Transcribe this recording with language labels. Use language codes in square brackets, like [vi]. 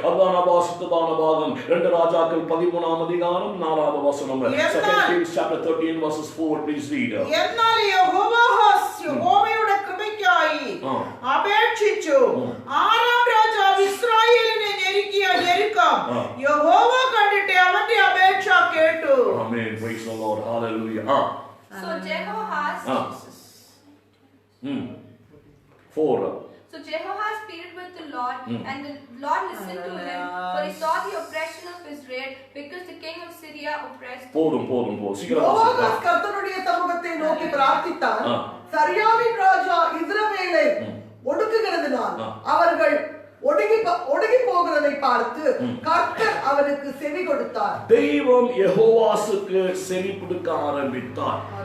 [ta] அதான் வாசித்ததான பாகம் 2 ராஜாக்கள் 13ஆம் அதிகாரம் 4வது வசனம். [en] 2 Kings chapter 13 verses 4. Please read. [ml] എന്നാൽ യഹോവാഹാസ് യഹോവയുടെ കൃപയ്ക്കായി അപേക്ഷിച്ചു. 6ാം രാജാവ് ഇസ്രായേലിനെ ഞെരുക്കിയ ഞെരുക്കം യഹോവ കണ്ടിട്ട് അവന്റെ അപേക്ഷ കേട്ടു. [en] Amen. Praise the Lord. Hallelujah. So Jehoahaz 4. So Jehoahaz pleaded with the Lord, and the Lord listened to him, for he saw the oppression of Israel, because the king of Syria oppressed. [ta] போதும் சீக்கிரம் யோவாஸ் கர்த்தருடைய சமூகத்தை நோக்கி பிரார்த்தித்தான். சரியாவின் ராஜா இஸ்ரவேலை ஒடுக்குகிறதுனால் அவர்கள் ஒடுங்கி போகிறதை பார்த்து கர்த்தர் அவனுக்கு செவி கொடுத்தார். தெய்வம் யெகோவாசுக்கு செவி கொடுக்க ஆரம்பித்தார்.